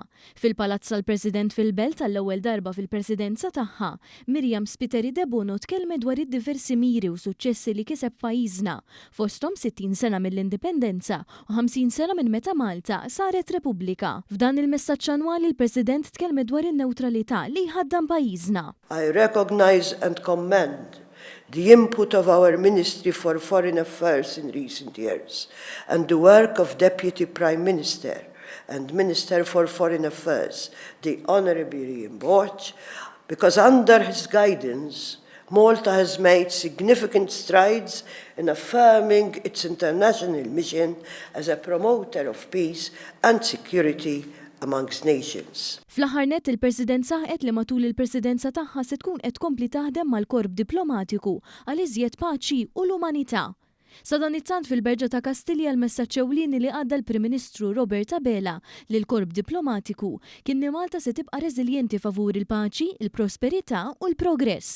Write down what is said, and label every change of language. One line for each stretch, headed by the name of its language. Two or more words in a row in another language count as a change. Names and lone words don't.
Maltese: Fil-Palazz tal-President fil-Belt tal-ewwel darba fil-Presidenza tagħha, Miriam Spiteri Debono tkellmet dwar id-diversi miri u suċċessi li kiseb pajjiżna, fosthom 60 sena mill-indipendenza u 50 sena minn meta Malta saret Repubblika. F'dan il-messaġġ annwali l-President tkellmet dwar in-newtralità li jħaddam pajjiżna.
English: I recognize and commend the input of our Ministry for Foreign Affairs in recent years and the work of Deputy Prime Minister and Minister for Foreign Affairs, the Honourable Ian Borch, because under his guidance, Malta has made significant strides in affirming its international mission as a promoter of peace and security amongst nations.
Maltese: Fl-aħħar nett il-President saħqet li matul il-Presidenza tagħha se tkun qed tkompli taħdem mal-korp diplomatiku għal iżjed paċi u l-umanità. Sa dan it-tant fil-Berġa ta' Kastilja l-messaġġ ewlieni li għadda l-Prim Ministru Robert Abela lil korp diplomatiku kien li Malta se tibqa' reżiljenti favur il-paċi, il-prosperità u l-progress.